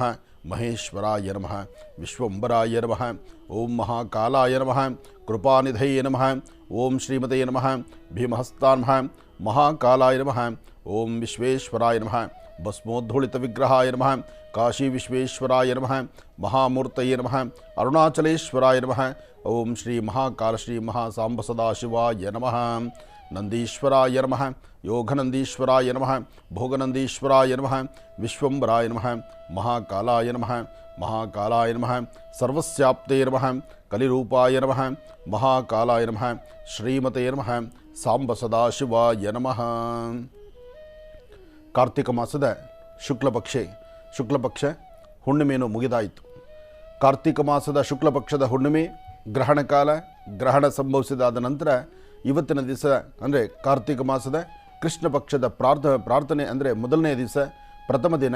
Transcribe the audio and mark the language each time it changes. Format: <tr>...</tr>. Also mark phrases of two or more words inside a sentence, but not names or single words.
<sa>ಮಹೇಶ್ವರಾಯ ನಮಃ, ವಿಶ್ವಂಬರಾಯ ನಮಃ, ಓಂ ಮಹಾಕಾಲಾಯ ನಮಃ, ಕೃಪಾನಿಧಯೇ ನಮಃ, ಓಂ ಶ್ರೀಮತೇ ನಮಃ, ಭೀಮಹಸ್ತಾನ್ ನಮಃ, ಮಹಾಕಾಲಾಯ ನಮಃ, ಓಂ ವಿಶ್ವೇಶ್ವರಾಯ ನಮಃ, ಭಸ್ಮೋದ್ಧೂಳಿತ ವಿಗ್ರಹಾಯ ನಮಃ, ಕಾಶಿ ವಿಶ್ವೇಶ್ವರಾಯ ನಮಃ, ಮಹಾಮೂರ್ತಯೇ ನಮಃ, ಅರುಣಾಚಲೇಶ್ವರಾಯ ನಮಃ, ಓಂ ಶ್ರೀ ಮಹಾಕಾಲ ಶ್ರೀ ಮಹಾಸಾಂಬ ಸದಾಶಿವಾಯ ನಮಃ. ನಂದೀಶ್ವರಾಯ ನಮಃ ಯೋಗನಂದೀಶ್ವರಾಯ ನಮಃ ಭೋಗನಂದೀಶ್ವರಾಯ ನಮಃ ವಿಶ್ವಂಬರಾಯ ನಮಃ ಮಹಾಕಾಲಾಯ ನಮಃ ಮಹಾಕಾಲಾಯ ನಮಃ ಸರ್ವಸ್ಯಾಪ್ತೇ ನಮಃ ಕಲಿರೂಪಾಯ ನಮಃ ಮಹಾಕಾಲಾಯ ನಮಃ ಶ್ರೀಮತೆ ನಮಃ ಸಾಂಬ ಸದಾಶಿವಾಯ ನಮಃ.</sa> <kn>ಕಾರ್ತಿಕ ಮಾಸದ ಶುಕ್ಲಪಕ್ಷ ಹುಣ್ಣಿಮೆಯನ್ನು ಮುಗಿದಾಯಿತು. ಕಾರ್ತಿಕ ಮಾಸದ ಶುಕ್ಲಪಕ್ಷದ ಹುಣ್ಣಿಮೆ ಗ್ರಹಣ ಕಾಲ. ಗ್ರಹಣ ಸಂಭವಿಸಿದಾದ ನಂತರ ಇವತ್ತಿನ ದಿವಸ ಅಂದರೆ ಕಾರ್ತಿಕ ಮಾಸದ ಕೃಷ್ಣ ಪಕ್ಷದ ಪ್ರಾರ್ಥನೆ ಅಂದರೆ ಮೊದಲನೇ ದಿವಸ ಪ್ರಥಮ ದಿನ.</kn>